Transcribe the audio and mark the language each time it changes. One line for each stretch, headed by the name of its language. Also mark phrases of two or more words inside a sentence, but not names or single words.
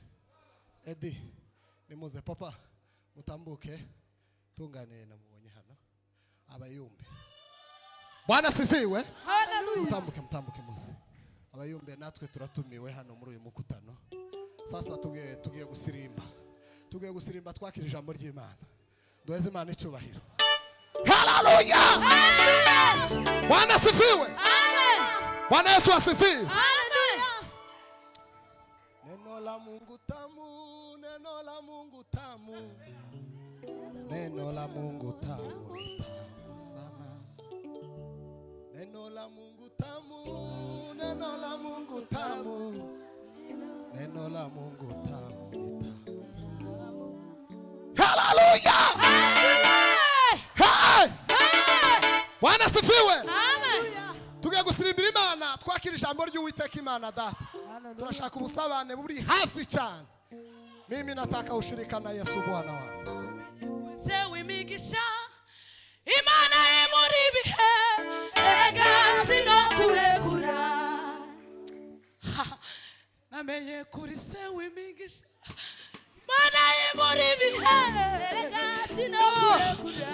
Kinyarwanda: Edi nimuze papa mutambuke tungane na mubonye hano abayumbe.
Swahili: Bwana sifiwe.
Kinyarwanda: Mutambuke muze. Abayumbe natwe turatumiwe hano muri uyu mukutano. Sasa tugiye gusirimba. Tugiye gusirimba twakira ijambo ry'Imana. Duheze Imana icyubahiro. Haleluya!
Swahili: Bwana asifiwe. Amen. Bwana Yesu asifiwe. Amen. Neno la Mungu tamu, neno la Mungu tamu. Neno la Mungu tamu, ni tamu sana. Neno la Mungu tamu, neno la Mungu tamu. Neno la Mungu tamu, ni tamu sana. Hallelujah! Hey! Bwana asifiwe.
Kinyarwanda: Tugiye gusirimbira Imana twakira ijambo ry'Uwiteka Imana data. Turashaka ubusabane buri hafi cyane.
Swahili: Mimi nataka ushirika na Yesu Bwana wangu.
Kinyarwanda: Sewe imigisha Imana muri bihe erega sinokurekura. Namenye kuri sewe imigisha Imana muri bihe erega sinokurekura.